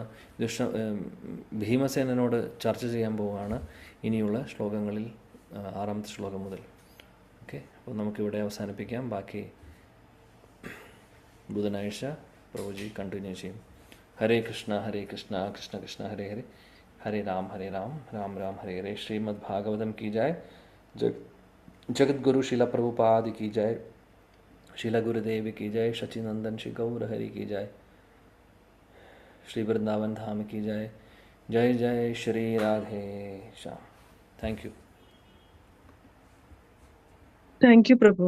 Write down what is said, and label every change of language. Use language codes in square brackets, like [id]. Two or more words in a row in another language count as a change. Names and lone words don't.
[ml] ഭീമസേനോട് ചർച്ച ചെയ്യാൻ പോവുകയാണ് ഇനിയുള്ള ശ്ലോകങ്ങളിൽ, 6-ാമത്തെ ശ്ലോകം മുതൽ. ഓക്കെ, അപ്പോൾ നമുക്കിവിടെ അവസാനിപ്പിക്കാം. ബാക്കി ബുധനാഴ്ച പ്രഭുജി കണ്ടിന്യൂ ചെയ്യും. [sa] ഹരേ കൃഷ്ണ കൃഷ്ണ കൃഷ്ണ ഹരേ ഹരേ, ഹരേ രാം രാം രാം ഹരേ ഹരേ. [hi] ശ്രീമദ് ഭാഗവതം की जय. जगत गुरु शिला प्रभुपाद की जय. शीला गुरुदेव की जय, सचिनंदन श्री गौर हरि की जय, श्री वृंदावन धाम की जय। जय जय श्री राधे श्याम। [en] Thank you. Thank you, Prabhu.